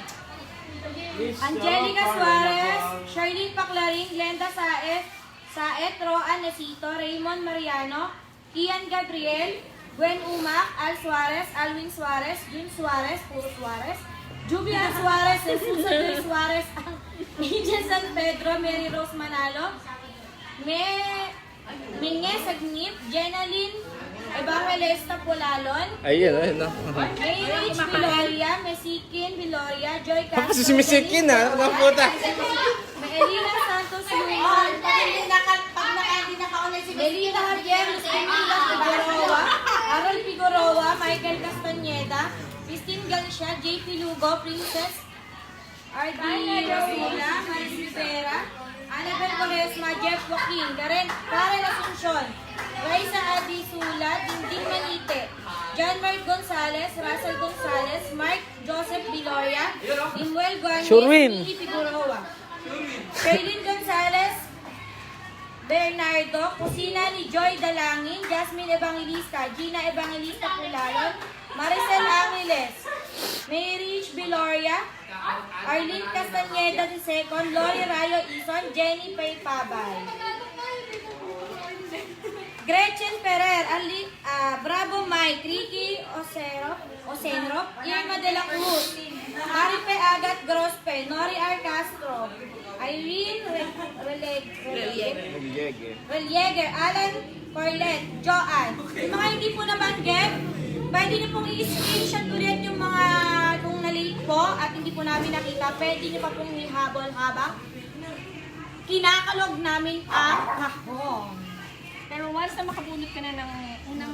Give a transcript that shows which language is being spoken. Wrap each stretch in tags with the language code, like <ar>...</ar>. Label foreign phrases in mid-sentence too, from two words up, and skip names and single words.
<tl>Angelica Suarez, Charlene Paclarin, Glenda Saet, Roan Nesito, Raymond Mariano, Kian Gabriel, Gwen Umac, Al Suarez, Alwin Suarez, Jun Suarez, Puro Suarez, Jubia Suarez, Jesus Joy Suarez, Angel San Pedro, Mary Rose Manalo, Minge Sagnip, Jenaline Evangelista Pulalon, Ayun. May Rich Viloria, Mesikin Viloria, Joy Castro, Kasi si Misikin na, ang puta. May Elina Santos Luis, Melina Javier, Emila Figueroa, Harold Figueroa, Michael Castañeda, Christine Galicia, JP Lugo, Princess RD Rosula, Maris Rivera, Annabel Quaresma, Jeff Joaquin, Karen Asuncion, Raisa Adi Sulat, Dinding Manite, John Mark Gonzalez, Russell Gonzalez, Mark Joseph Viloria, Imuel Guanyi, Sherwin. Mili Figueroa, Shailene Gonzalez, Bernardo, kusina ni Joy Dalangin, Jasmine Evangelista, Gina Evangelista Pulalon, Maricel Angeles, Mary Rich Viloria, Arlene Castañeda II, Lori Rayo Ison, Jenny Pay Pabay, Gretchen Ferrer, Bravo Mike, Ricky Osenro, Irma de la Cruz, Maripe Agat Grospe, Nori R. Castro, Irene Relieger, Alan Corlet, Joanne. Yung mga hindi po nabanggit, pwede niyo pong i-screenshot ulit yung mga kung nalilink po at hindi po namin nakita. Pwede niyo pa pong ihabol habang kinakalog namin ang kahon. Pero once na makabunot ka na ng unang...</tl>